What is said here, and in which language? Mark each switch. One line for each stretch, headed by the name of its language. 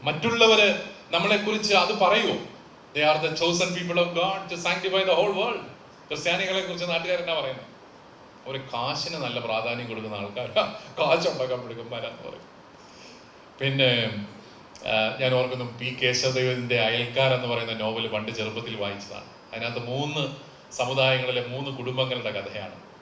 Malayalam: മറ്റുള്ളവര് നമ്മളെ കുറിച്ച് അത് പറയുമോ?
English: They are the chosen people of God to sanctify the whole world.
Malayalam: ക്രിസ്ത്യാനികളെ കുറിച്ച് നാട്ടുകാരെന്നാ പറയുന്നത്? ഒരു കാശിന് നല്ല പ്രാധാന്യം കൊടുക്കുന്ന ആൾക്കാർ, കാശുണ്ടാക്കാൻ പിടിക്കുമാരാന്ന് പറയും. പിന്നെ ഞാൻ ഓർക്കുന്നു, പി കേശവദേവന്റെ അയൽക്കാരെന്ന് പറയുന്ന നോവൽ പണ്ട് ചെറുപ്പത്തിൽ വായിച്ചതാണ്. അതിനകത്ത് 3 സമുദായങ്ങളിലെ 3 കുടുംബങ്ങളുടെ കഥയാണ്.